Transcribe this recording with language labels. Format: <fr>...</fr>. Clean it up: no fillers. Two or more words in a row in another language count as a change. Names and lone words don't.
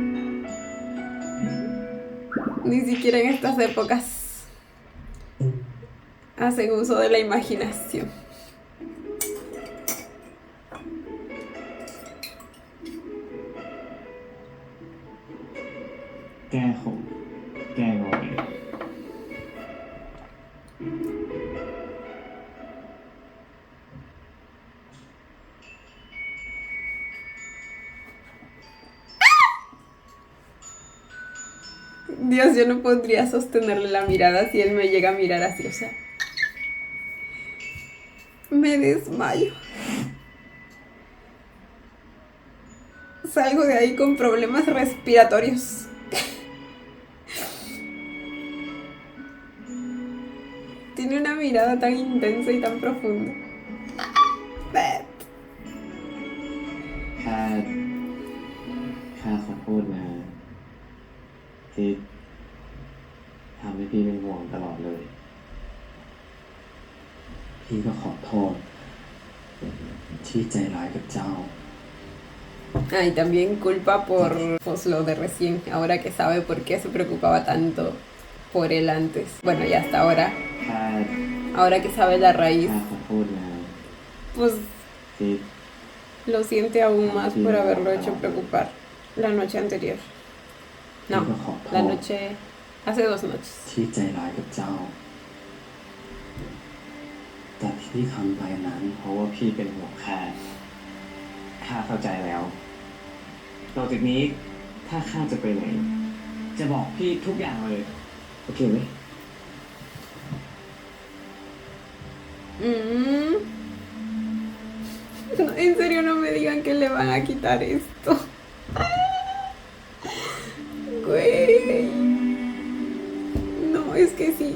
<es>Ni siquiera en estas épocas hacen uso de la imaginación.</es> <th>แก้ขมแก้งอย</th> <es>Dios, yo no podría sostenerle la mirada si él me llega a mirar así, o sea, me desmayo. Salgo de ahí con problemas respiratorios. Tiene una mirada tan intensa y tan profunda.</es> <th>ข้าขอโทษนะ ที่ทำให้พี่เป็นห่วงตลอดเลย พี่ก็ขอโทษ ที่ใจร้ายกับเจ้า</th> <es>Ah, y también culpa por pues, lo de recién, ahora que sabe por qué se preocupaba tanto por él antes. Bueno, ya hasta ahora,</es> <th>ข้า</th> <es>ahora que sabe la raíz,</es> <th>ข้าขอโทษนะ</th> <es>pues</es> <th>ที่</th> <es>lo siente aún más por haberlo hecho preocupar la noche anterior. No, la noche, hace 2 noches.</es> <th>ที่ใจร้ายกับเจ้า แต่ที่ทำไปนั้น เพราะว่าพี่เป็นห่วงข้าเข้าใจแล้วต่อจากนี้ถ้าข้าจะไปไหน จะบอกพี่ทุกอย่างเลย โอเคไหม Mm.</th> <es>En serio, no me digan que le van a quitar esto. Güey. No, es que sí.</es>